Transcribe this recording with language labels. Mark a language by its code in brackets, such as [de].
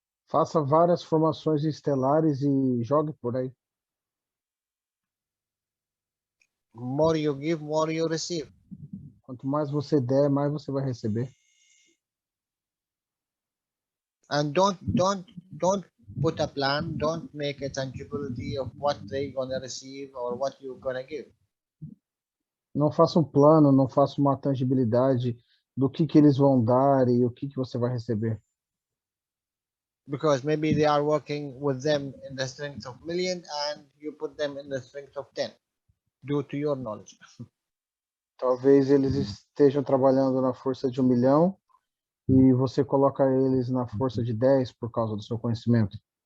[pt] Faça várias formações estelares e jogue por aí. [en] More you give, more you receive. [pt] Quanto mais você der, mais você vai receber. [en] And don't put a plan, don't make a tangibility of what they're gonna receive or what you're gonna give. [pt] Não faça um plano, não faça uma tangibilidade do que eles vão dar e o que você vai receber. [en] Because maybe they are working with them in the strength of million and you put them in the strength of 10 due to your knowledge. [pt] Talvez eles estejam trabalhando na força de 1 milhão e você coloca eles na força de 10 por causa do seu conhecimento?